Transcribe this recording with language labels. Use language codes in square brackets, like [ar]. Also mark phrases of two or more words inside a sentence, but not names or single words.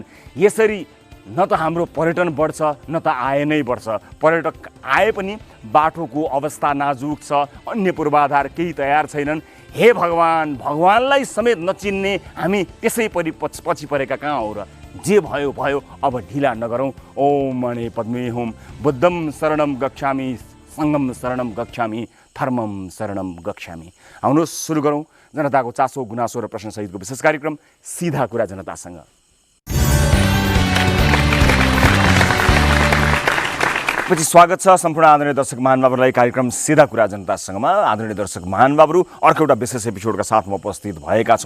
[ne] यसरी न त हाम्रो पर्यटन बढ्छ न त आय नै बढ्छ। पर्यटक आए पनि बाटोको अवस्था नाजुक छ, अन्य पूर्वाधार केही तयार छैनन्। हे भगवान्, भगवानलाई समेत नचिन्ने हामी त्यसै पछि परेका कहाँ हो र? जे भयो भयो, अब ढिला नगरौँ। [sa] ओम मणे पद्मे होम, बुद्धम शरणम गच्छामि, सङ्गम शरणम गच्छामि, धर्मम शरणम गच्छामि। [ne] आउनुहोस् सुरु गरौँ जनताको चासो गुनासो र प्रश्नसहितको विशेष कार्यक्रम सिधा कुरा जनतासँग। पछि स्वागत छ सम्पूर्ण आदरणीय दर्शक महानुभावहरूलाई कार्यक्रम सिधा कुरा जनतासँगमा। आदरणीय दर्शक महानुभावहरू, अर्को एउटा विशेष एपिसोडका साथमा उपस्थित भएका छौँ।